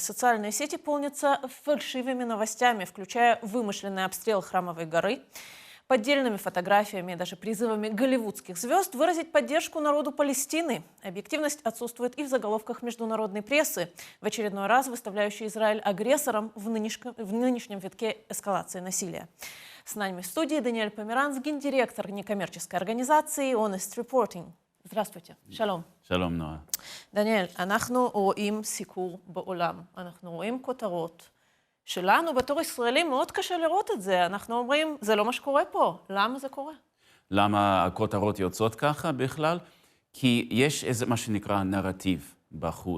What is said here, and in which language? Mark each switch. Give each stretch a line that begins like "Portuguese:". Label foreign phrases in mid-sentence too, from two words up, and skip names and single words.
Russian: Социальные сети полнятся фальшивыми новостями, включая вымышленный обстрел Храмовой горы, поддельными фотографиями и даже призывами голливудских звезд выразить поддержку народу Палестины. Объективность отсутствует и в заголовках международной прессы, в очередной раз выставляющей Израиль агрессором в нынешнем витке эскалации насилия. С нами в студии Даниэль Померанц, гендиректор некоммерческой организации Honest Reporting. Здравствуйте. Шалом.
Hebrew: שלום נועה. דניאל, אנחנו רואים סיקור בעולם. אנחנו רואים כותרות שלנו בתור ישראלים מאוד קשה לראות את זה. אנחנו אומרים, זה לא מה שקורה פה. למה זה קורה? למה הכותרות יוצאות ככה בכלל? כי יש איזה מה שנקרא נרטיב בחול.